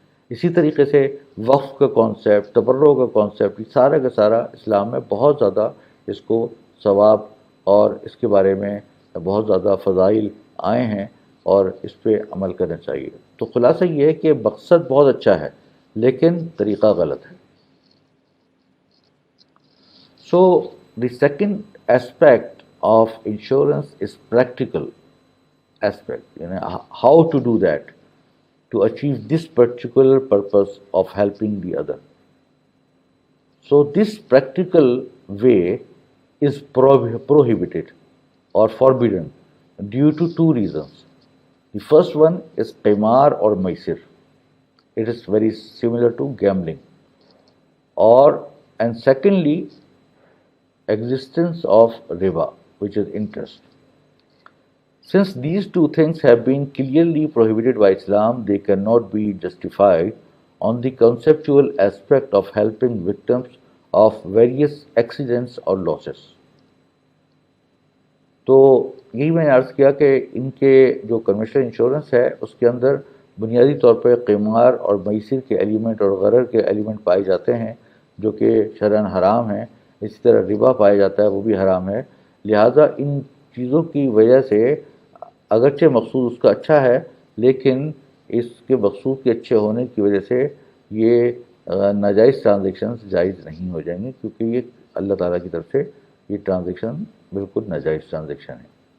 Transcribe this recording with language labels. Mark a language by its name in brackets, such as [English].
[Urdu] اسی طریقے سے وقف کا کانسیپٹ، تبرع کا کانسیپٹ، یہ سارا کا سارا اسلام میں بہت زیادہ اس کو ثواب اور اس کے بارے میں بہت زیادہ فضائل آئے ہیں اور اس پہ عمل کرنا چاہیے. تو خلاصہ یہ ہے کہ مقصد بہت اچھا ہے لیکن طریقہ غلط ہے. [English] So the second aspect of insurance is practical aspect, how to do that to achieve this particular purpose of helping the other. So this practical way is prohibited or forbidden due to two reasons. The first one is qimar or maisir. It is very similar to gambling. And secondly, existence of riba, which is interest. Since these two things have been clearly prohibited by Islam, they cannot be justified on the conceptual aspect of helping victims of various accidents or losses. [Urdu] تو یہی میں نے عرض کیا کہ ان کے جو conventional insurance ہے اس کے اندر بنیادی طور پہ قمار اور میسر کے ایلیمنٹ اور غرر کے ایلیمنٹ پائے جاتے ہیں جو کہ شرعاً حرام ہیں. اسی طرح ربا پایا جاتا ہے، وہ بھی حرام ہے. لہٰذا ان چیزوں کی وجہ سے اگرچہ مقصود اس کا اچھا ہے، لیکن اس کے مقصود کے اچھے ہونے کی وجہ سے یہ ناجائز ٹرانزیکشنز جائز نہیں ہو جائیں گے، کیونکہ یہ اللہ تعالیٰ کی طرف سے یہ ٹرانزیکشن بالکل ناجائز ٹرانزیکشن ہے.